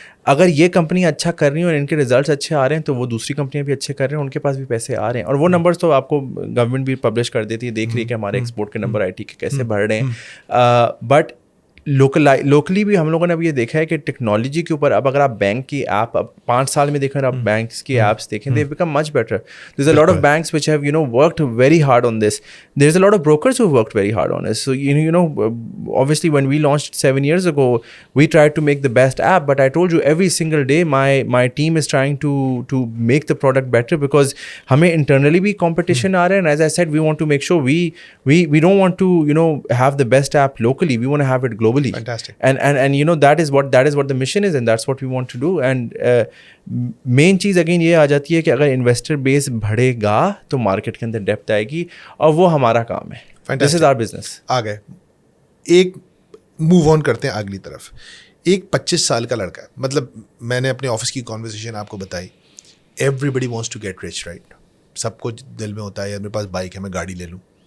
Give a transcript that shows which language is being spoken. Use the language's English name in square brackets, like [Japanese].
[Urdu] اگر یہ کمپنی اچھا کر رہی ہیں اور ان کے ریزلٹس اچھے آ رہے ہیں تو وہ دوسری کمپنیاں بھی اچھے کر رہے ہیں, ان کے پاس بھی پیسے آ رہے ہیں, اور وہ نمبرس تو آپ کو گورنمنٹ بھی پبلش کر دیتی ہے, دیکھ رہی ہے کہ ہمارے ایکسپورٹ کے نمبر IT کے کیسے بڑھ رہے ہیں. بٹ لوکلی بھی ہم لوگوں نے اب یہ دیکھا ہے کہ ٹیکنالوجی کے اوپر اب اگر آپ بینک کی ایپ اب 5 سال میں دیکھیں, آپ بینکس کی ایپس دیکھیں, [English] They become much better. There is a lot of banks which have worked very hard on this. There is a lot of brokers who worked very hard on this. So obviously when we launched 7 years ago we tried to make the best app, but I told you every single day my team is trying to make the product better, because [Urdu] ہمیں internally بھی competition آ رہا ہے, [English] and as I said we want to make sure we don't want to have the best app locally, we want to have it globally. Fantastic. And that is what the mission is, and that's what we want to do. [Urdu] And main چیز again یہ آ جاتی ہے کہ اگر investor بیس بڑھے گا تو market کے اندر depth آئے گی, اور وہ ہمارا کام ہے. [English] This is our business. [Urdu] آ گئے ایک موو آن کرتے ہیں اگلی طرف. ایک 25 سال کا لڑکا ہے, مطلب میں نے اپنے آفس کی کانورسیشن آپ کو بتائی, [English] Everybody wants to get rich, right? [Urdu] سب کو دل میں ہوتا ہے یار میرے پاس بائک ہے, میں گاڑی لے لوں.